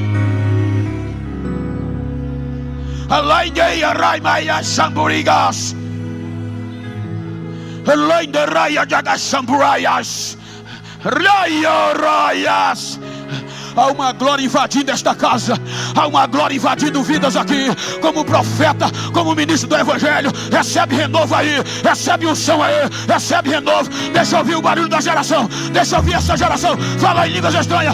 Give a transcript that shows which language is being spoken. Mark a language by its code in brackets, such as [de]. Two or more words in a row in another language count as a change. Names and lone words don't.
[pt] Alainde rai maya shamburigas. Alainde raya jaga shamburayas. Raya rayas. Há uma glória invadindo esta casa. Há uma glória invadindo vidas aqui. Como profeta, como ministro do evangelho. Recebe renovo aí. Recebe unção aí. Recebe renovo. Deixa eu ouvir o barulho da geração. Deixa eu ouvir essa geração falar em línguas estranhas.